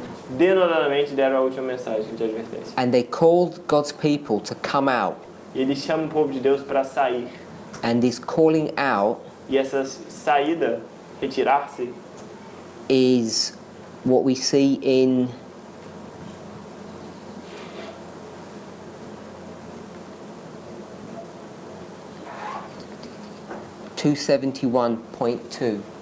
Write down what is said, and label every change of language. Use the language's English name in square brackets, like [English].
[Portuguese] Denodadamente deram a última mensagem de advertência. [English] And they called God's people to come out. [Portuguese] E eles chamam o povo de Deus para sair. [English] And this calling out [Portuguese] E essa saída, retirar-se, [English] is what we see in (271.2).